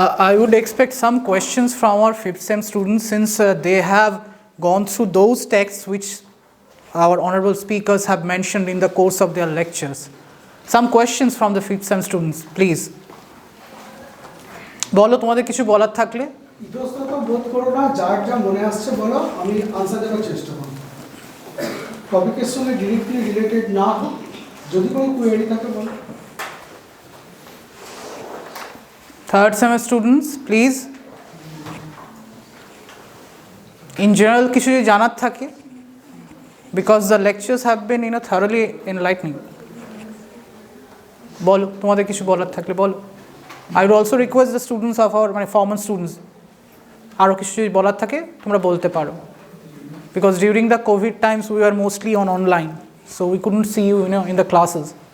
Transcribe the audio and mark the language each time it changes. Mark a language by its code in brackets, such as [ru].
[en] I would expect some questions from our 5th sem students, since they have gone through those texts which our honorable speakers have mentioned in the course of their lectures. Some questions from the 5th sem students, please. [bn] বলো তোমাদের কিছু বলার থাকলে। ইতস্তত বোধ করো না, যার যা মনে আসছে বলো, আমি আনসার দেওয়ার চেষ্টা করব। টপিকের সঙ্গে ডিরেক্টলি রিলেটেড না হোক, যদি কোনো কোয়েরি থাকে বলো। [en] 3rd semester students, please. In general [bn] কিছু যদি জানার থাকে, [en] because the lectures have been thoroughly enlightening. [bn] বলো তোমাদের কিছু বলার থাকলে বলো। [en] I would also request the students of our former students, [bn] আরও কিছু যদি বলার থাকে তোমরা বলতে পারো, [en] because during the COVID times we were mostly on online, so we couldn't see you, in the classes.